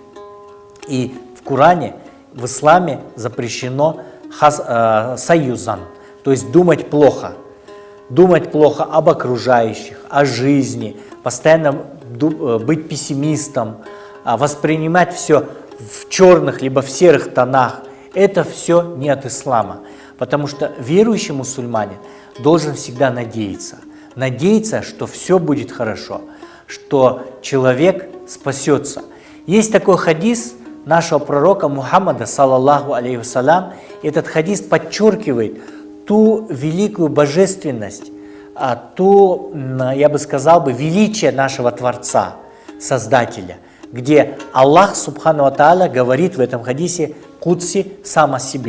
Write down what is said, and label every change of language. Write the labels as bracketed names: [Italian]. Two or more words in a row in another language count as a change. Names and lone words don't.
[Russian] И в Коране, в исламе запрещено саюзан, то есть думать плохо об окружающих, о жизни, постоянно быть пессимистом, воспринимать все в черных либо в серых тонах. Это все не от ислама, потому что верующий мусульманин должен всегда надеяться, что все будет хорошо, что человек спасется. Есть такой хадис нашего пророка Мухаммада, [Arabic] صلى الله عليه وسلم. [Russian] Этот хадис подчеркивает ту великую божественность, ту, я бы сказал, величие нашего Творца, Создателя, где Аллах [Arabic] سبحانه وتعالى [Russian] говорит в этом хадисе Кудси сам о себе.